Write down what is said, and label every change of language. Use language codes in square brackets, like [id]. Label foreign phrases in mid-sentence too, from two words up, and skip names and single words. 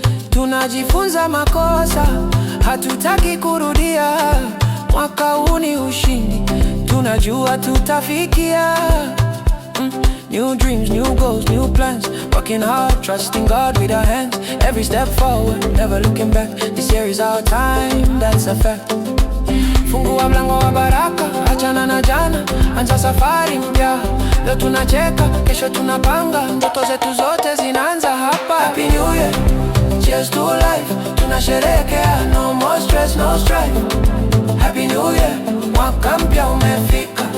[sw] Tunajifunza makosa, hatutaki kurudia. Mwaka huu ni ushindi, tunajua tutafikia. Mm. [en] New dreams, new goals, new plans. Working hard, trusting God with our hands. Every step forward, never looking back. This year is our time, that's a fact. [sw] Fungua mlango wa baraka, achana na jana, anza safari mpya. Leo tunacheka, kesho tunapanga, ndoto zetu zote zinaanza hapa. [en] Happy New Year, cheers to life, tunasherehekea, no more stress, no strife. Happy New Year, [sw] mwaka mpya umefika.